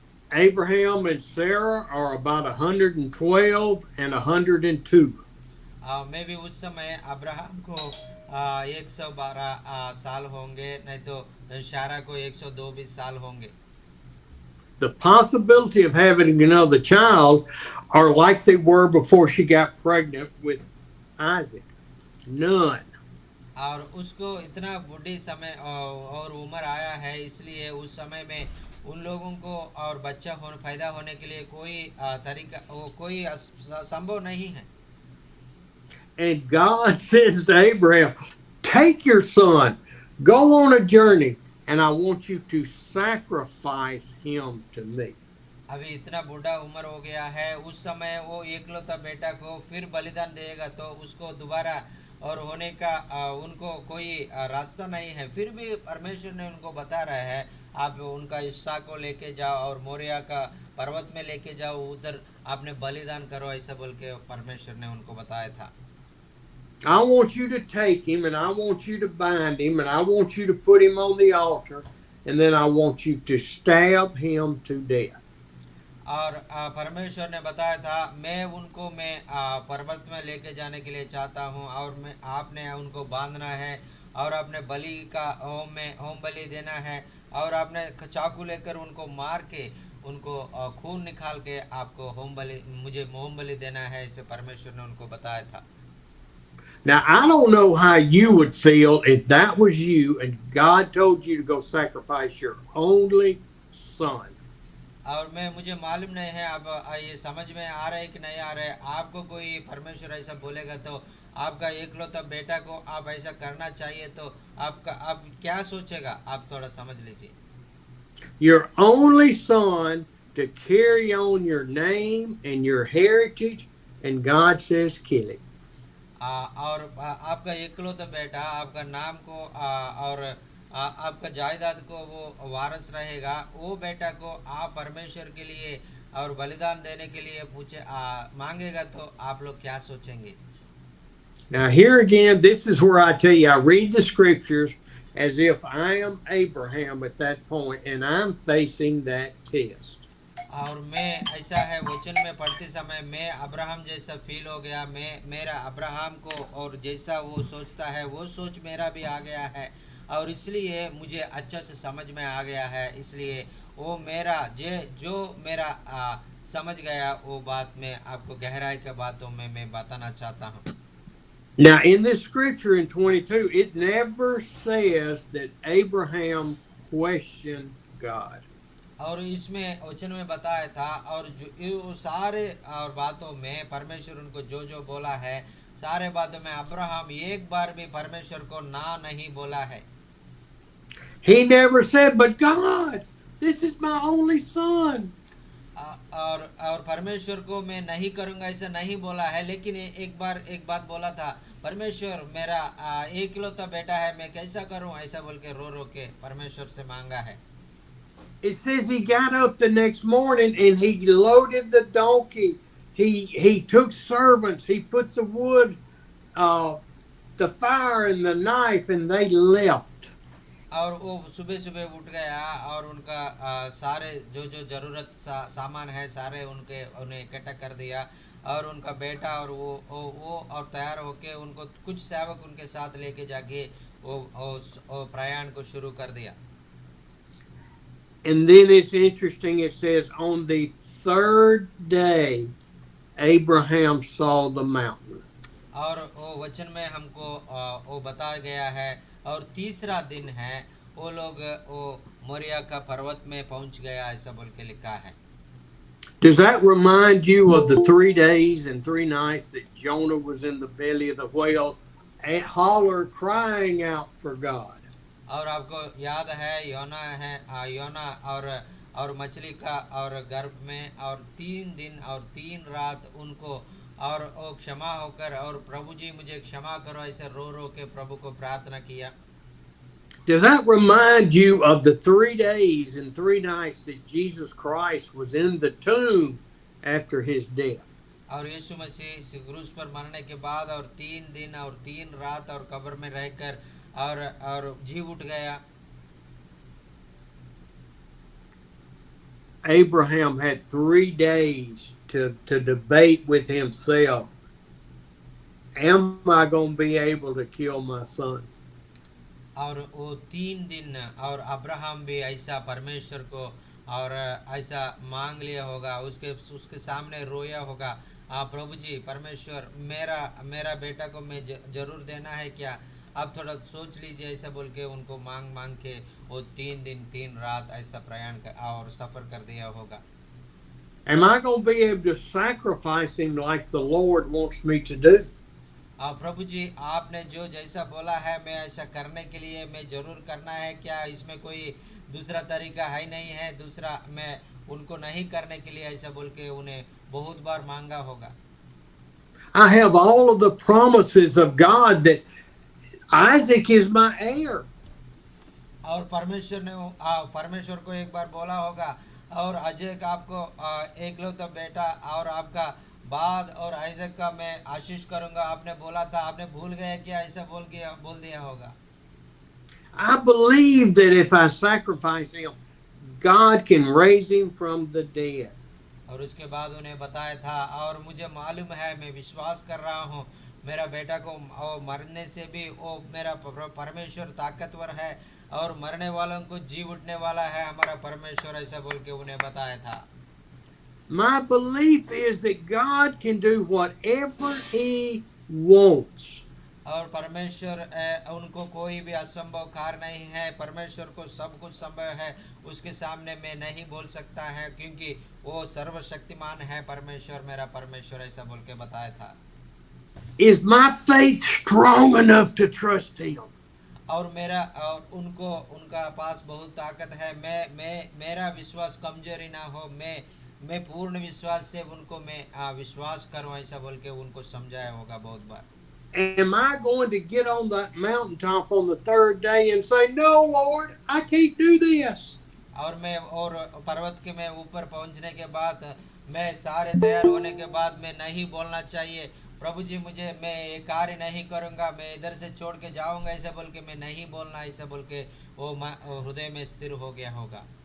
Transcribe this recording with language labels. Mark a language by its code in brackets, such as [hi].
[en] Abraham and Sarah are about 112 and 102. [hi] मैं भी उस समय अब्राहम को 112 साल होंगे, नहीं तो शारा को 102 भी साल होंगे. [en] The possibility of having another child are like they were before she got pregnant with Isaac. None. [hi] और उसको इतना बुढ़ी समय और उम्र आया है, इसलिए उस समय में उन लोगों को और बच्चा पैदा होने के लिए कोई तरीका कोई संभव नहीं है. [en] And God says to Abraham, take your son, go on a journey, and I want you to sacrifice him to me. [hi] अभी इतना बूढ़ा उम्र हो गया है, उस समय वो एकलौता बेटा को फिर बलिदान देगा तो उसको दोबारा और होने का उनको कोई रास्ता नहीं है, फिर भी परमेश्वर ने उनको बता रहा है आप उनका हिस्सा को लेके जाओ और मोरिया का पर्वत में लेके जाओ, उधर आपने बलिदान करो, ऐसा बोल के परमेश्वर ने उनको बताया था। [en] I want you to take him and I want you to bind him and I want you to put him on the altar and then I want you to stab him to death. [hi] और परमेश्वर ने बताया था मैं पर्वत में लेके जाने के लिए चाहता हूँ, और मैं आपने उनको बांधना है और आपने बलि का होम बलि देना है, और आपने चाकू लेकर उनको मार के उनको खून निकाल के आपको मुझे होम बलि देना है, इसे परमेश्वर ने उनको बताया था। [en] Now, I don't know how you would feel if that was you and God told you to go sacrifice your only son. [hi] और मुझे मालूम नहीं है अब ये समझ में आ रहा है कि नहीं आ रहा है। आपको कोई परमेश्वर ऐसा बोलेगा तो आपका एकलौता बेटा को आप ऐसा करना चाहिए, तो आप क्या सोचेगा, आप थोड़ा समझ लीजिए। [en] Your only son to carry on your name and your heritage, and God says, kill him. [hi] और आपका एकलौता बेटा आपका नाम को और आपका जायदाद को वो वारस रहेगा, वो बेटा को आप परमेश्वर के लिए और बलिदान देने के लिए मांगेगा, तो आप लोग क्या सोचेंगे? [en] Now, here again, this is where I tell you, I read the scriptures as if I am Abraham at that point and I'm facing that test. [hi] और मैं ऐसा है वचन में पढ़ते समय मैं अब्राहम जैसा फील हो गया, मेरा अब्राहम को और जैसा वो सोचता है वो सोच मेरा भी आ गया है, और इसलिए मुझे अच्छा से समझ में आ गया है, इसलिए वो मेरा जो मेरा समझ गया वो बात में आपको गहराई के बातों में मैं बताना चाहता हूँ। [en] Now, in this scripture in 22, it never says that Abraham questioned God. [hi] और इसमें वचन में बताया था, और जो ये सारे और बातों में परमेश्वर उनको जो जो बोला है, सारे बातों में अब्राहम एक बार भी परमेश्वर को ना नहीं बोला है। [en] He never said, but God, this is my only son. [hi] और परमेश्वर को मैं नहीं करूंगा ऐसा नहीं बोला है, लेकिन एक बात बोला था, परमेश्वर मेरा एकलौता बेटा है, मैं कैसा करूं, ऐसा बोल के रो के परमेश्वर से मांगा है। [en] It says he got up the next morning and he loaded the donkey. He took servants. He put the wood, the fire, and the knife, and they left. [hi] और वो सुबह सुबह उठ गया और उनका सारे जो जो जरूरत सामान है सारे उन्हें इकट्ठा कर दिया, और उनका बेटा और वो और तैयार होके उनको कुछ सेवक उनके साथ लेके जाके वो प्रयाण को शुरू कर दिया। [en] And then it's interesting, it says, on the third day, Abraham saw the mountain. [hi] और वो वचन में हमको वो बताया गया है, और तीसरा दिन है वो लोग वो मोरिया का पर्वत में पहुंच गया, ऐसा बोल के लिखा है। [en] Does that remind you of the 3 days and 3 nights that Jonah was in the belly of the whale, and holler crying out for God? [hi] और आपको याद है योना और मछली का और गर्भ में, और 3 दिन और 3 रात उनको और वो क्षमा होकर और प्रभु जी मुझे क्षमा करो ऐसे रो के प्रभु को प्रार्थना किया। [en] Does that remind you of the 3 days and 3 nights that Jesus Christ was in the tomb after his death? [hi] और यीशु मसीह क्रूस पर मरने के बाद और 3 दिन और 3 रात और कब्र में रहकर और जी उठ गया। [en] Abraham had 3 days to debate with himself. Am I going to be able to kill my son? [hi] और वो 3 दिन और अब्राहम भी ऐसा परमेश्वर को और ऐसा मांग लिया होगा, उसके सामने रोया होगा, प्रभु जी परमेश्वर मेरा बेटा को मैं जरूर देना है क्या, आप थोड़ा सोच लीजिए, ऐसा बोल के उनको मांग के वो 3 दिन 3 रात ऐसा प्रयाण और सफर कर दिया होगा। [en] Am I going to be able to sacrifice him like the Lord wants me to do? [hi] प्रभु जी आपने जो जैसा बोला है मैं ऐसा करने के लिए मैं जरूर करना है क्या, इसमें कोई दूसरा तरीका है नहीं है, दूसरा मैं उनको नहीं करने के लिए ऐसा बोल के उन्हें बहुत बार मांगा होगा। [en] I have all of the promises of God that Isaac is my heir. [hi] और परमेश्वर को एक बार बोला होगा, और अजय का आपको एकलौता बेटा और आपका बाद और आइजक का मैं आशीष करूंगा, आपने बोला था, आपने भूल गए क्या? ऐसा बोल दिया होगा। [en] I believe that if I sacrifice him, God can raise him from the dead. [hi] और उसके बाद उन्हें बताया था, और मुझे मालूम है, मैं विश्वास कर रहा हूँ, मेरा बेटा को मरने से भी वो मेरा परमेश्वर ताकतवर है, और मरने वालों को जी उठने वाला है हमारा परमेश्वर, ऐसा बोल के उन्हें बताया था। [en] My belief is that God can do whatever he wants. [hi] और परमेश्वर उनको कोई भी असंभव कार्य नहीं है, परमेश्वर को सब कुछ संभव है, उसके सामने मैं नहीं बोल सकता है, क्योंकि वो सर्वशक्तिमान है परमेश्वर, मेरा परमेश्वर, ऐसा बोल के बताया था। [en] Is my faith strong enough to trust him? [hi] और उनका पास बहुत ताकत है, मेरा विश्वास कमजोरी ना हो, मैं पूर्ण विश्वास से उनको मैं विश्वास करूं, ऐसा बोल के उनको समझाया होगा बहुत बार। [en] Am I going to get on that mountaintop on the third day and say, "No, Lord, I can't do this"? [hi] और पर्वत के मैं ऊपर पहुंचने के बाद, मैं सारे तैयार होने के बाद मैं नहीं बोलना चाहिए, प्रभु जी मुझे, मैं ये कार्य नहीं करूंगा, मैं इधर से छोड़ के जाऊंगा, ऐसा बोल के मैं नहीं बोलना, ऐसा बोल के वो हृदय में स्थिर हो गया होगा।